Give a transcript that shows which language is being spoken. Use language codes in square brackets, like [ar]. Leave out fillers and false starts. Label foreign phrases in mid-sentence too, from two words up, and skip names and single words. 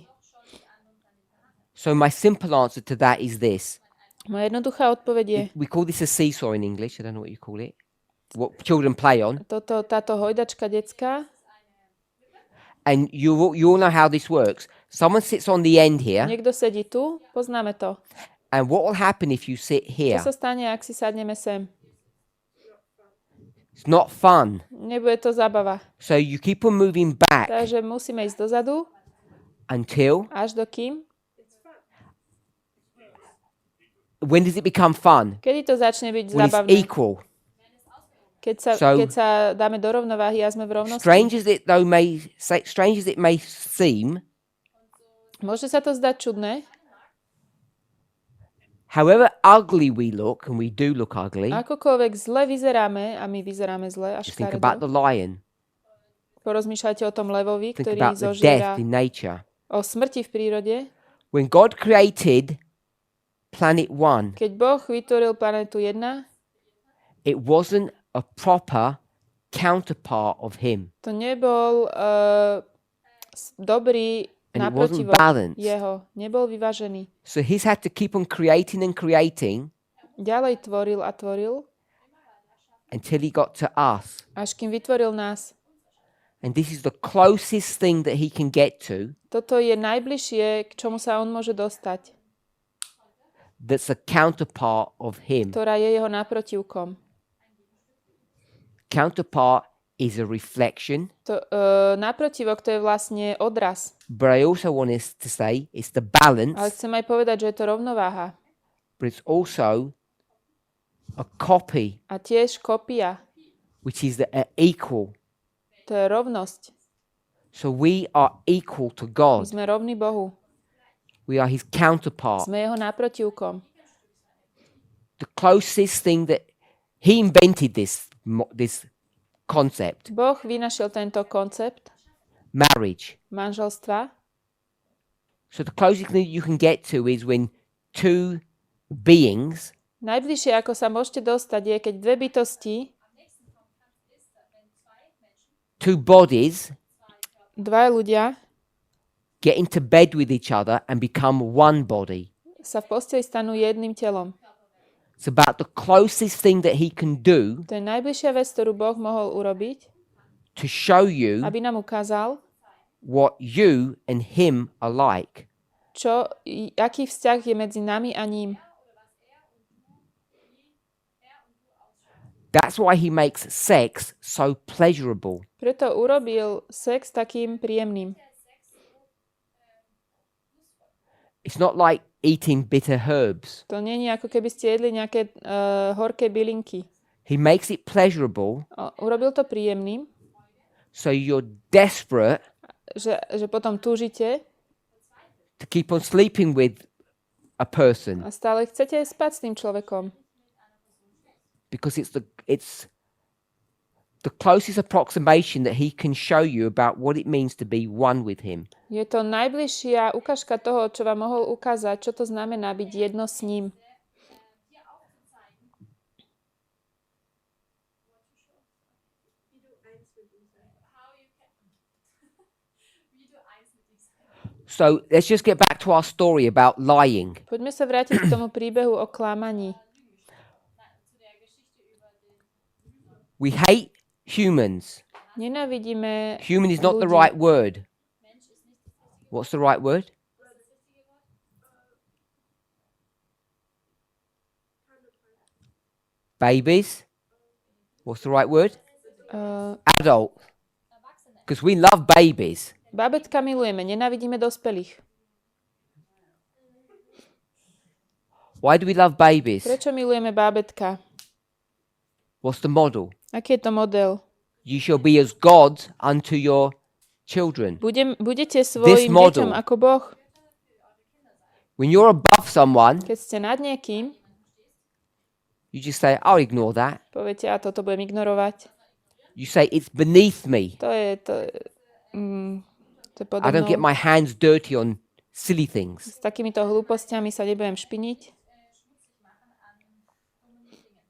[en] So my simple answer to that is this. [sk] Moja jednoduchá odpoveď je, [en] We call this a seesaw in English. I don't know what you call it. What children play on. [sk] táto hojdačka detská, [en] And you all know how this works. Someone sits on the end here. [sk] niekto sedí tu, poznáme to. [en] And what will happen if you sit here? [sk] Čo sa stane, ak si sadneme sem? [en] It's not fun. [sk] Nebude to zábava. [en] So you keep on moving back [sk] Takže musíme ísť dozadu, [en] until, [sk] až do kým? [en] when does it become fun? [sk] Kedy to začne byť [en] When it's [sk] zábavné? [en] equal. [sk] Keď sa dáme do rovnováhy a sme v rovnosti. [en] Strange as it may seem, [sk] Môže sa to zdať čudné, [en] however ugly we look, and we do look ugly, [sk] akokoľvek zle vyzeráme, a my vyzeráme zle a [en] just think about the [sk] škaredo. [en] lion. [sk] Porozmýšľajte o tom levovi, [en] Think [sk] ktorý [en] about the [sk] zožiera [en] death in nature. [sk] o smrti v prírode. [en] When God created planet 1, [sk] Keď Boh vytvoril planetu 1, [en] it wasn't a proper counterpart of him. [sk] to nebol dobrý [en] And it wasn't [sk] naprotivok [en] balanced. [sk] jeho. Nebol vyvážený. [en] So he's had to keep on creating and creating [sk] Ďalej tvoril a tvoril, [en] until he got to us. [sk] až kým vytvoril nás. [en] And this is the closest thing that he can get to [sk] Toto je najbližšie, k čomu sa on môže dostať, [en] that's a counterpart of him. [sk] ktorá je jeho naprotivkom. [en] Counterpart is a reflection, [sk] Naprotivok to je vlastne odraz. [en] but I also want us to say it's the [sk] Ale [en] balance, [sk] chcem aj povedať, že je to rovnováha. [en] but it's also a copy, [sk] A tiež kopia. [en] which is the equal. [sk] To je rovnosť. [en] So we are equal to [sk] My [en] God. [sk] sme rovní Bohu. [en] We are his counterpart. [sk] Sme jeho naprotivkom. [en] The closest thing that he invented this concept, [sk] Boh vynašiel tento koncept [en] marriage. [sk] manželstva. [en] So the closest thing you can get to is when two beings [sk] Najbližšie, ako sa môžete dostať, je, keď dve bytosti, [en] two bodies [sk] dva ľudia [en] get into bed with each other and become one body. [sk] sa v posteli stanú jedným telom. [en] It's about the closest thing that he can do [sk] To je najbližšia vec, ktorú Boh mohol urobiť, [en] to show you [sk] aby nám ukázal, [en] what you and him are like. [sk] aký vzťah je medzi nami a ním. [en] That's why he makes sex so pleasurable. [sk] Preto urobil sex takým príjemným. [en] It's not like eating bitter herbs. [sk] To nie je ako keby ste jedli nejaké horké bylinky. [en] He makes it pleasurable, [sk] Urobil to príjemným, [en] so you're desperate [sk] že potom túžite [en] to keep on sleeping with a person [sk] a stále chcete spať s tým človekom. [en] because it's the closest approximation that he can show you about what it means to be one with him. [sk] Je to najbližšia ukážka toho, čo vám mohol ukázať, čo to znamená byť jedno s ním. [en] So let's just get back to our story about lying. [sk] Poďme sa vrátiť k tomu príbehu o klamaní. [en] We hate humans. [sk] Nenávidíme [en] Human is not the [sk] ľudí. [en] right word. What's the right word? Babies. What's the right word? Adult. Because we love babies. [sk] Bábätka milujeme, nenávidíme dospelých. [en] Why do we love babies? [sk] Prečo milujeme bábätka? [en] What's the model? [sk] Aký je to model? [en] You shall be as gods unto your children. [sk] Budete svojim [en] model. [sk] deťom ako Boh. [en] When you're above someone, [sk] Keď ste nad niekým, [en] you just say, I'll ignore that. [sk] poviete, a toto budem ignorovať. [en] You say, it's beneath me. [sk] To je [en] I don't get [sk] podobné. [en] my hands dirty on silly things. [sk] S takýmito hlúpostiami sa nebudem špiniť.